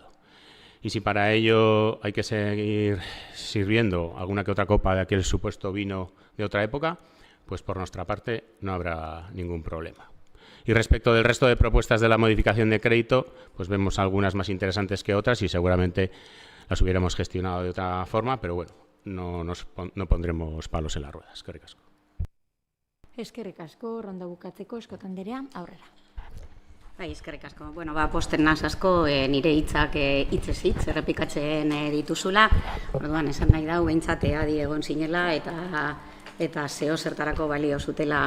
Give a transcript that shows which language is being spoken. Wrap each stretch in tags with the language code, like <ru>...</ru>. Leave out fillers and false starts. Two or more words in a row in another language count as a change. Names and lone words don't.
<es>Y si para ello hay que seguir sirviendo alguna que otra copa de aquel supuesto vino de otra época, pues por nuestra parte no habrá ningún problema. Y respecto del resto de propuestas de la modificación de crédito, pues vemos algunas más interesantes que otras y seguramente las hubiéramos gestionado de otra forma, pero bueno, no pondremos palos en las ruedas.</es> <eu>Eskerrik asko. Eskerrik asko, ronda bukatzeko, Eskot Anderea, aurrera. Bai, eskerrik asko. Bueno, posten naz asko nire hitzak hitzez hitz errepikatzen dituzula. Orduan, esan nahi dau, behintzat adi egon zinela eta zeo zertarako balio zutela.</eu>